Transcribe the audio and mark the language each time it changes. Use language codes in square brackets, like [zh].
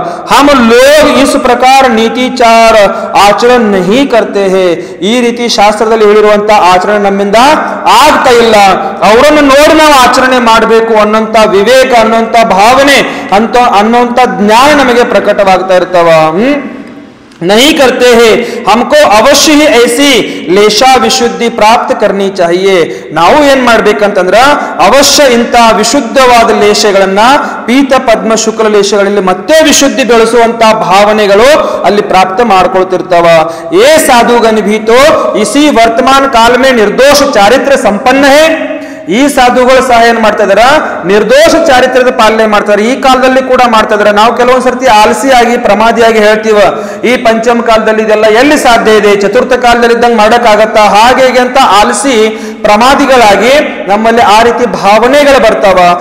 [hi] ಹಮ್ ಲೋಗ್ is ಪ್ರಕಾರ ನೀತಿಚಾರ ಆಚರಣೆ ನಹಿ ಕರ್ತೆ ಹೇ, [kn] ಈ ರೀತಿ ಶಾಸ್ತ್ರದಲ್ಲಿ ಹೇಳಿರುವಂತ ಆಚರಣೆ ನಮ್ಮಿಂದ ಆಗ್ತಾ ಇಲ್ಲ. ಅವರನ್ನು ನೋಡಿ ನಾವು ಆಚರಣೆ ಮಾಡಬೇಕು ಅನ್ನೋಂತ ವಿವೇಕ, ಅನ್ನೋಂತ ಭಾವನೆ, ಅನ್ನೋಂತ ಜ್ಞಾನ ನಮಗೆ ಪ್ರಕಟವಾಗ್ತಾ ಇರ್ತಾವ. [hi] नहीं करते हैं, हमको अवश्य ही ऐसी ಲೇಷಾ ವಿಶುದ್ಧಿ ಪ್ರಾಪ್ತ करनी चाहिए. [kn] ನಾವು ಏನ್ ಮಾಡ್ಬೇಕಂತಂದ್ರ ಅವಶ್ಯ ಇಂಥ ವಿಶುದ್ಧವಾದ ಲೇಷಗಳನ್ನ ಪೀತ ಪದ್ಮ ಶುಕ್ಲ ಲೇಷಗಳಲ್ಲಿ ಮತ್ತೆ ವಿಶುದ್ಧಿ ಬೆಳೆಸುವಂತ ಭಾವನೆಗಳು ಅಲ್ಲಿ ಪ್ರಾಪ್ತ ಮಾಡ್ಕೊಳ್ತಿರ್ತಾವ. [hi] ಏ ಸಾಧುಗನ್ भी तो इसी वर्तमान काल में निर्दोष चारित्र संपन्न है. [kn] ಈ ಸಾಧುಗಳು ಸಹ ಏನ್ ಮಾಡ್ತಾ ಇದಾರ, ನಿರ್ದೋಷ ಚಾರಿತ್ರ್ಯದ ಪಾಲನೆ ಮಾಡ್ತಾರೆ. ಈ ಕಾಲದಲ್ಲಿ ಕೂಡ ಮಾಡ್ತಾ ಇದಾರೆ. ನಾವು ಕೆಲವೊಂದ್ ಸರ್ತಿ ಆಲಸಿಯಾಗಿ ಪ್ರಮಾದಿಯಾಗಿ ಹೇಳ್ತೀವ, ಈ ಪಂಚಮ ಕಾಲದಲ್ಲಿ ಇದೆಲ್ಲ ಎಲ್ಲಿ ಸಾಧ್ಯ ಇದೆ, ಚತುರ್ಥ ಕಾಲದಲ್ಲಿ ಇದ್ದಂಗೆ ಮಾಡಕ್ಕಾಗತ್ತಾ, ಹಾಗೆ ಹೀಗೆ ಅಂತ ಆಲಸಿ ಪ್ರಮಾದಿಗಳಾಗಿ ನಮ್ಮಲ್ಲಿ ಆ ರೀತಿ ಭಾವನೆಗಳು ಬರ್ತಾವ.